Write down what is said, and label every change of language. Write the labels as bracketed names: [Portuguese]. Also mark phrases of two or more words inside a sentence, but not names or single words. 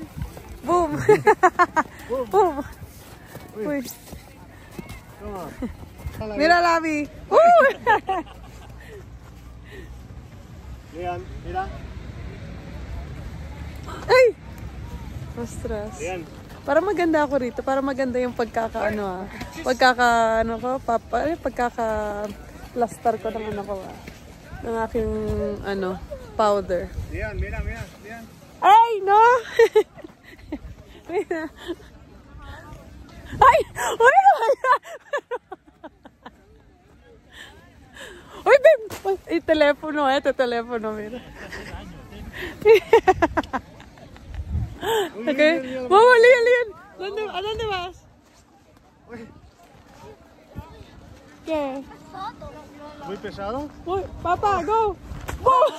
[Spanish] ¡Boom! ¡Boom! Uy. Toma. Mira, Lavi. Leon, mira. Ay! Ostras. Leon. [Filipino] Para maganda ako rito, para maganda yung pagkaka plaster ko ng ng aking powder. [Spanish] Leon, mira, Leon. Ay, no! Mira. Ay! Uy! Uy, babe! Uy, telepono, telepono, mira. Okay. Vamos, Leon. ¿A dónde vas? ¿Qué? ¿Muy pesado? [English] Uy, Papa, go! Go!